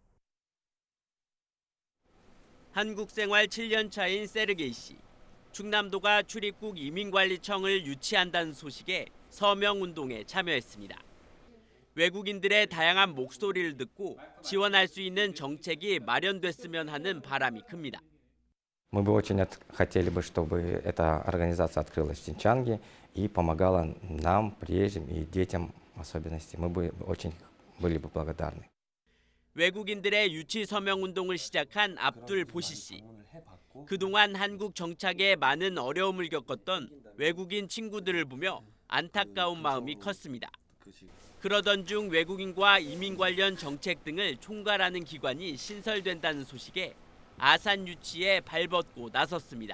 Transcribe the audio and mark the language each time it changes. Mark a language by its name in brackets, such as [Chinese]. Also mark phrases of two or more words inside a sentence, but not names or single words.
[Korean] 한국 생활 7년 차인 세르게이 씨. 충남도가 출입국 이민관리청을 유치한다는 소식에 서명운동에 참여했습니다. 외국인들의 다양한 목소리를 듣고 지원할 수 있는 정책이 마련됐으면 하는 바람이 큽니다. [Russian] Мы бы очень хотели бы, чтобы эта организация открылась в Синчанге и помогала нам, приезжим и детям в особенности. Мы бы очень были бы благодарны. [Korean] 외국인들의 유치 서명 운동을 시작한 압둘 보시 씨. 그동안 한국 정착에 많은 어려움을 겪었던 외국인 친구들을 보며 안타까운 마음이 컸습니다. 그러던 중 외국인과 이민 관련 정책 등을 총괄하는 기관이 신설된다는 소식에 아산 유치에 발벗고 나섰습니다.